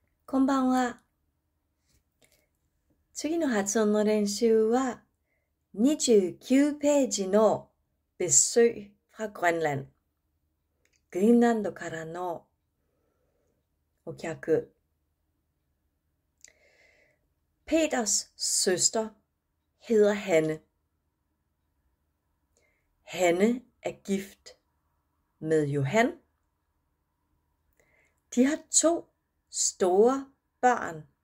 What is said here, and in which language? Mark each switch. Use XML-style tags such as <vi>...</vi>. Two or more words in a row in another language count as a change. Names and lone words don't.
<ja>こんばんは。次の発音の練習は29ページの</ja> <da>besøg fra Grønland。</da> <ja>グリーンランドからのお客。</ja> <da>Peters søster hedder Hanne. Hanne er gift med Johan. De har 2 store børn.</da>